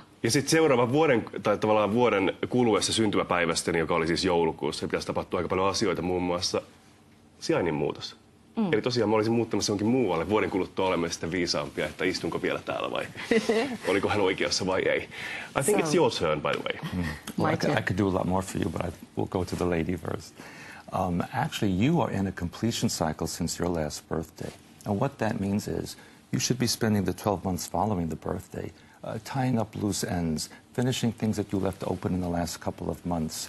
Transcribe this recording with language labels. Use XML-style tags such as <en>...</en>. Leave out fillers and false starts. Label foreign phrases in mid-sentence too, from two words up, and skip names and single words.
<fi>Ja sitten seuraavan vuoden, tai tavallaan vuoden kuluessa syntymäpäivästäni, joka oli siis joulukuussa, pitäisi tapahtua aika paljon asioita, muun muassa sijainnin muutos. Eli tosiaan mä olisin muuttamassa jonkin muualle. Vuoden kuluttua olemme sitten viisaampia, että istunko vielä täällä vai oliko hän oikeassa vai ei.</fi> <en>I think it's your turn, by the way. Well, I could do a lot more for you, but we'll go to the lady first. Actually, you are in a completion cycle since your last birthday. And what that means is you should be spending the 12 months following the birthday tying up loose ends, finishing things that you left open in the last couple of months.</en>